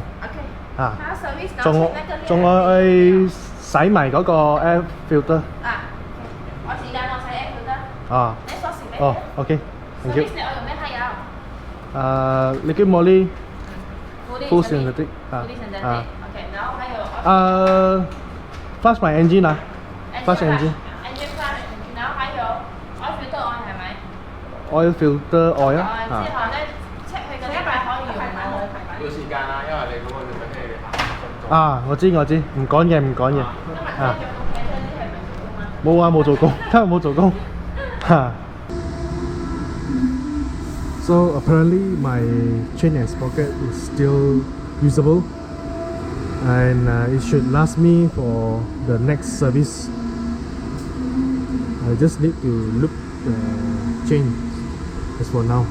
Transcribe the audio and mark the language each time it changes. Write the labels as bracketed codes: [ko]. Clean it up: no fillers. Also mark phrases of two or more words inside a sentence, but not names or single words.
[yue] OK。啊，它 service 然後仲 check 那個鏈仲我去洗埋嗰個 [en] air filter。 [yue] 啊，我時間我洗 [en] air filter。 [yue] 啊。你鎖匙俾哦 [en] ，OK，thank you。 [yue] service 你我用咩胎油？你跟茉莉 full synthetic 啊 synthetic。OK，然後還有 [en] flush my engine 啊 ，flush engine。 engine flush， [yue] 然後還有 [en] oil filter oil [yue] 係咪？ [en] oil filter oil 啊。 [yue] 之後咧 check 佢嗰啲牌可以用冇？要時間啊，因為你嗰個要俾你行。啊，我知，唔趕嘅。今日做啊，工睇真啲係咪做工啊？冇啊，冇做工，今日冇做工。 [en] 嚇。So apparently my chain and sprocket is still usable, and it should last me for the next service. I just need to loop the chain just for now.